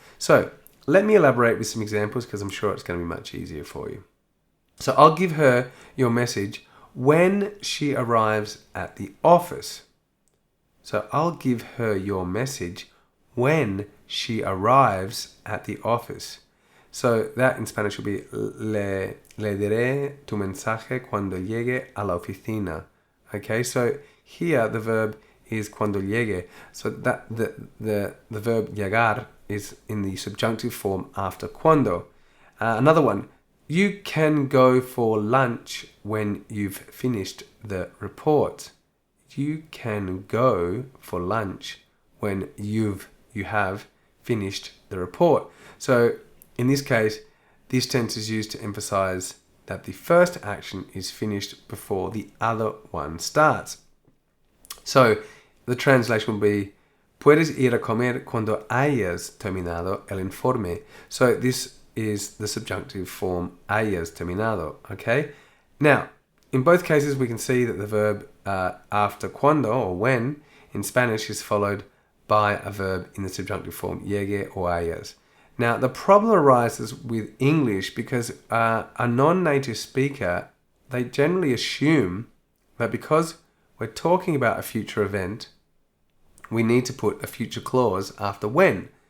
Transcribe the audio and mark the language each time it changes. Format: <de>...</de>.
<en>So let me elaborate with some examples because I'm sure it's going to be much easier for you. So I'll give her your message when she arrives at the office. So I'll give her your message when she arrives at the office. So that in Spanish will be</en> <es>le diré tu mensaje cuando llegue a la oficina.</es> <en>Okay, so here the verb is cuando llegue. So that the verb llegar is in the subjunctive form after cuando. Another one, you can go for lunch when you've finished the report. You can go for lunch when you have finished the report. So in this case, this tense is used to emphasize that the first action is finished before the other one starts. So the translation will be</en> <es>puedes ir a comer cuando hayas terminado el informe.</es> <en>So this is the subjunctive form hayas terminado, okay? Now, in both cases we can see that the verb after cuando or when in Spanish is followed by a verb in the subjunctive form llegue or hayas. Now, the problem arises with English because a non-native speaker, they generally assume that because we're talking about a future event, we need to put a future clause after when.</en>